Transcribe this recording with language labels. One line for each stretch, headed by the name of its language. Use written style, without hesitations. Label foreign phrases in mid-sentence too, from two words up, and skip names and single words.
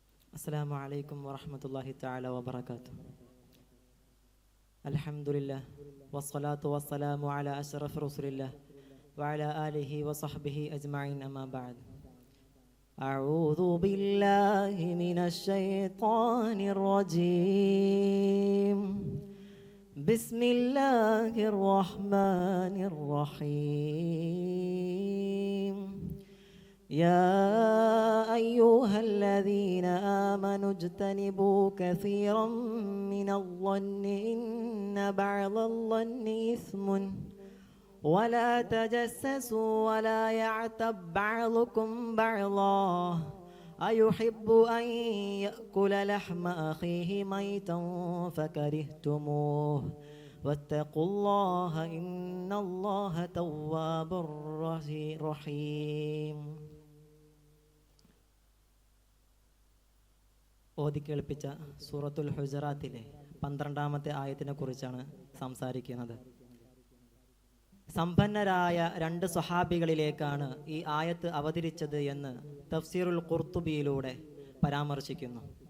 Arabic: السلام عليكم ورحمة الله تعالى وبركاته. الحمد لله والصلاة والسلام على أشرف رسول الله وعلى آله وصحبه أجمعين أما بعد. أعوذ بالله من الشيطان الرجيم. بسم الله الرحمن الرحيم. يا أيها الذين آمنوا اجتنبوا كثيرا من الظن إن بعض الظن إثم ولا تجسسوا ولا يعتب بعضكم بعضا أيحب أن يأكل لحم أخيه ميتا فكرهتموه واتقوا الله إن الله تواب رحيم.
Malayalam: ഓതിക്കേൾപ്പിച്ച സൂറത്തുൽ ഹുജറാത്തിലെ 12-ാമത്തെ ആയത്തിനെ കുറിച്ചാണ് സംസാരിക്കുന്നത്. സമ്പന്നരായ 2 സ്വഹാബികളിലേക്കാണ് ഈ ആയത്ത് അവതരിച്ചത് എന്ന് തഫ്സീറുൽ ഖുർത്തുബിയിലൂടെ പരാമർശിക്കുന്നു.